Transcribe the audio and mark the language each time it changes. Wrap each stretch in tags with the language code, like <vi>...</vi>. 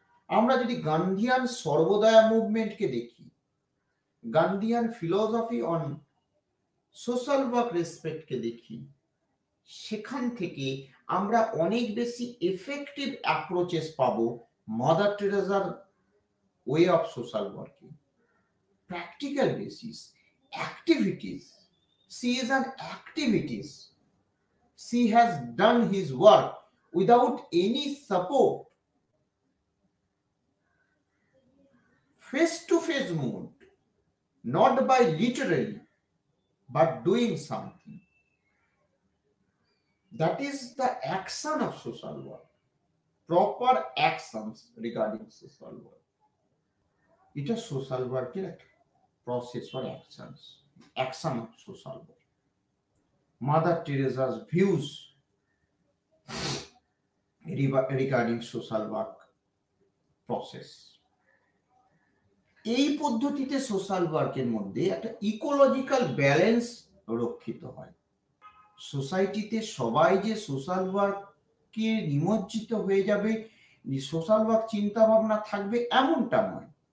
<bn>আমরা যদি গান্ধীয়ান সর্বদয়া মুভমেন্টকে দেখি, Gandhian philosophy on social work রেসপেক্টকে দেখি, সেখান থেকে আমরা অনেক বেশি এফেক্টিভ অ্যাপ্রোচেস পাবো mother টেরেসার way of social working.</bn> <en>Practical basis, activities, she is an activist. She has done his work without any support, face-to-face mode, not by literally, but doing something. That is the action of social work, proper actions regarding social work. It is social work process or actions, action of social work. Mother Teresa's views regarding social work process.</en> <bn>এই পদ্ধতিতে social ওয়ার্কের মধ্যে একটা ecological balance রক্ষিত হয়। সোসাইটিতে সবাই যে সোশ্যাল ওয়ার্কে নিমজ্জিত হয়ে যাবে, সোশ্যাল ওয়ার্ক চিন্তা ভাবনা থাকবে, এমনটা নয়।</bn>